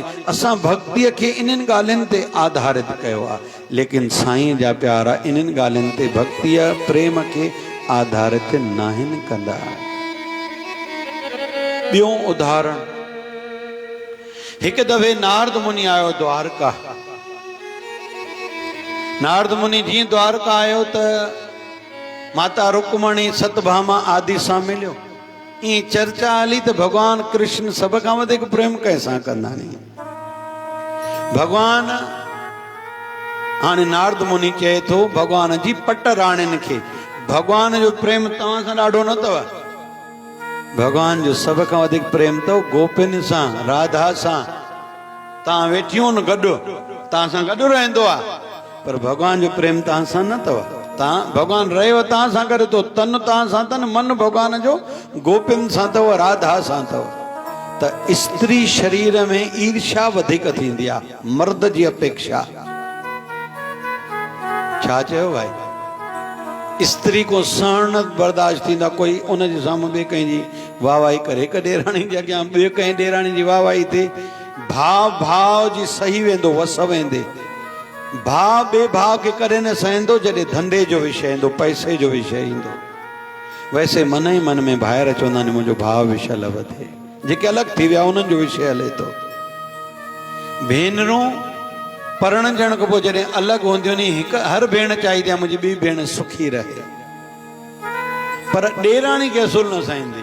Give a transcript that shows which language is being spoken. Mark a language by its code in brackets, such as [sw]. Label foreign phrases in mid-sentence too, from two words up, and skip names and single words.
[sd] असां भक्तीअ खे इन्हनि ॻाल्हियुनि ते आधारित कयो आहे, लेकिन साईं जा प्यारा इन्हनि ॻाल्हियुनि ते भक्तीअ प्रेम खे आधारित नाहिनि कंदा। ॿियो उदाहरण, हिकु दफ़े नारद मुनि आयो द्वारका। नारद मुनि जीअं द्वारका आयो त माता रुक्मणी सतभामा आदि सां मिलियो। ईअं चर्चा हली त भगवान कृष्ण सभ खां वधीक प्रेम कंहिंसां कंदा नी। भगवान हाणे नारद मुनि चए थो भगवान जी पट राणियुनि खे, भगवान जो प्रेम तव्हां सां ॾाढो न अथव, भगवान जो सभ खां वधीक प्रेम अथव गोपियुनि सां, राधा सां। तव्हां वेठियूं न गॾु, तव्हां सां गॾु रहंदो आहे, पर भगवान जो प्रेम तव्हां सां न अथव। तव्हां भगवान रहेव तव्हां सां गॾु तो, तन तव्हां सां अथनि, मन भगवान जो गोपियुनि सां अथव, राधा सां अथव। त स्त्री शरीर में ईर्ष्या वधीक थींदी आहे मर्द जी अपेक्षा। छा चयो भाई? स्त्री को सहन बर्दाश्त थींदा, कोई उन जे साम्हूं ॿिए कंहिंजी वाहवाही करे, हिकु ॾेराणी जे अॻियां ॿिए कंहिं ॾेराणी जी वाहवाही थिए, भाव जी सही वेंदो, वस वेंदे। भाव ॿिए भाव खे कॾहिं न सहंदो जॾहिं धंधे जो विषय ईंदो, पैसे जो विषय ईंदो। वैसे मन ई मन में ॿाहिरि चवंदा आहिनि मुंहिंजो भाव विशल वधे, जेके अलॻि थी विया उन्हनि जो विषय हले थो। भेनरूं परणजण खां पोइ जॾहिं अलॻि हूंदियूं नी, हिकु हर भेण चाहींदी आहे मुंहिंजी ॿी भेण सुखी रहे, पर ॾेराणी खे असुल न सहंदी।